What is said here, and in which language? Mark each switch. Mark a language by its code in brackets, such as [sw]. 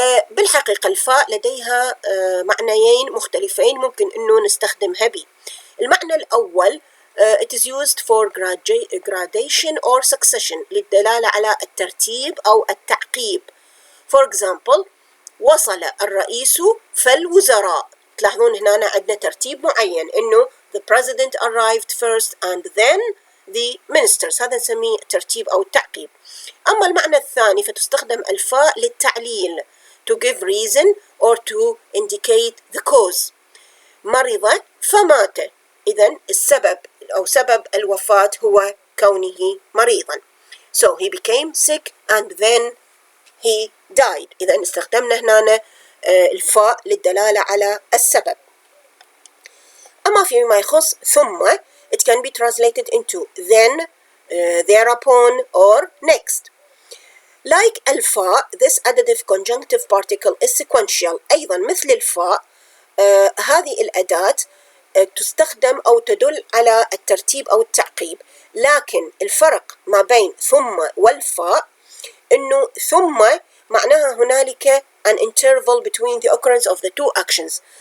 [ar] بالحقيقة الفاء لديها معنيين مختلفين ممكن أنه نستخدمها به. المعنى الأول [en] it is used for gradation or succession [ar] للدلالة على الترتيب أو التعقيب. [en] For example [ar] وصل الرئيس فالوزراء. تلاحظون هنا عندنا ترتيب معين إنه [en] the president arrived first and then the ministers. [ar] هذا نسميه ترتيب أو التعقيب. أما المعنى الثاني فتستخدم الفاء للتعليل [en] to give reason or to indicate the cause. [ar] مرض فمات. إذن السبب أو سبب الوفاة هو كونه مريضا. [en] So he became sick and then he died. [ar] إذن استخدمنا هنا الفاء للدلالة على السبب. أما فيما يخص ثم [en] it can be translated into then, thereupon or next. Like الفاء this additive conjunctive particle is sequential. [ar] أيضا مثل الفاء هذه الأداة تستخدم أو تدل على الترتيب أو التعقيب، لكن الفرق ما بين ثم والفاء إنه ثم معناها هنالك [en] an interval between the occurrence of the two actions.